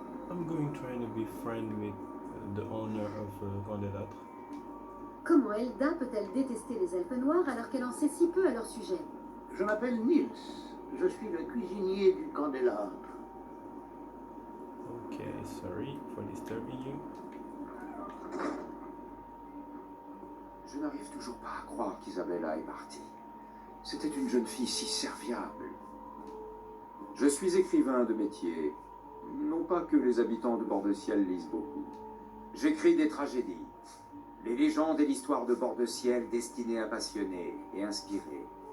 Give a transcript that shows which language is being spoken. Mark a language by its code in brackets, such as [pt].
[en] I'm going trying to be friend with the owner of Candelâtre. [fr] Comment Elda peut-elle détester les elfes noirs alors qu'elle en sait si peu à leur sujet? Je m'appelle Nils. Je suis le cuisinier du Candélâtre. [en] Okay, sorry for disturbing you. [fr] Je n'arrive toujours pas à croire qu'Isabella est partie. C'était une jeune fille si serviable. Je suis écrivain de métier. Non pas que les habitants de Bord-de-Ciel lisent beaucoup. J'écris des tragédies. Les légendes et l'histoire de Bord-de-Ciel destinées à passionner et inspirer.